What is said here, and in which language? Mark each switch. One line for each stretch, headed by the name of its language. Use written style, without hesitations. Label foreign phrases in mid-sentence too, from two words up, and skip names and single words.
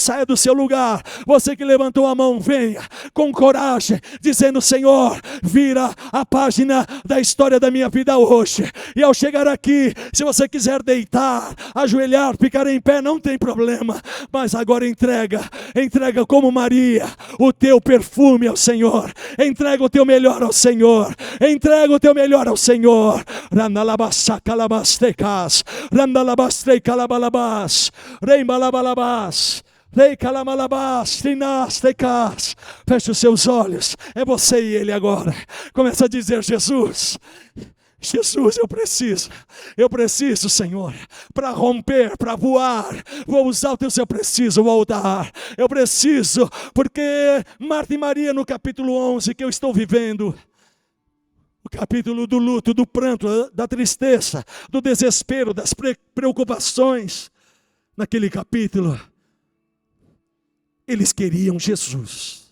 Portuguese: Saia do seu lugar, você que levantou a mão, venha com coragem, dizendo: Senhor, vira a página da história da minha vida hoje. E ao chegar aqui, se você quiser deitar, ajoelhar, ficar em pé, não tem problema, mas agora entrega como Maria o teu perfume ao Senhor. Entrega o teu melhor ao Senhor. Entrega o teu melhor ao Senhor. Randalabasacalabastecas, randalabastrei-calabalabas, reimalabalabas. Feche os seus olhos. É você e ele agora. Começa a dizer: Jesus, eu preciso, Senhor, para romper, para voar, voos altos, eu preciso voltar, eu preciso, porque Marta e Maria, no capítulo 11 que eu estou vivendo, o capítulo do luto, do pranto, da tristeza, do desespero, das preocupações, naquele capítulo, eles queriam Jesus.